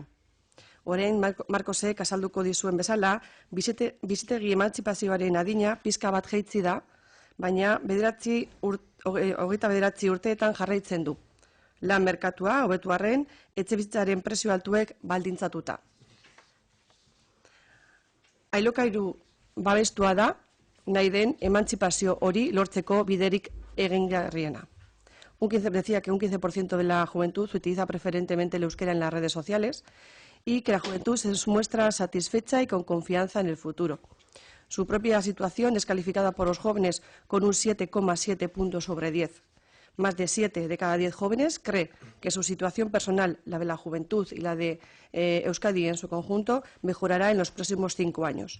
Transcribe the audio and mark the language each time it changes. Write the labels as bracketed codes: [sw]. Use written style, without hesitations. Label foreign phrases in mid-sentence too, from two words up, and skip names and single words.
[eu] Orain, Markosek azalduko dizuen bezala, bizitegi emantzipazioaren adina pizka bat jaitsi da, baina 29 urteetan jarraitzen du. Lan merkatua, hobetu arren, etxebizitzaren prezio altuek baldintzatuta. Ailokairu babestua da, nahi den emantzipazio hori lortzeko biderik egingarriena. [es] Decía que un 15% de la juventud utiliza preferentemente el euskera en las redes sociales y que la juventud se muestra satisfecha y con confianza en el futuro. Su propia situación es calificada por los jóvenes con un 7,7 puntos sobre 10. Más de 7 de cada 10 jóvenes cree que su situación personal, la de la juventud y la de Euskadi en su conjunto, mejorará en los próximos 5 años.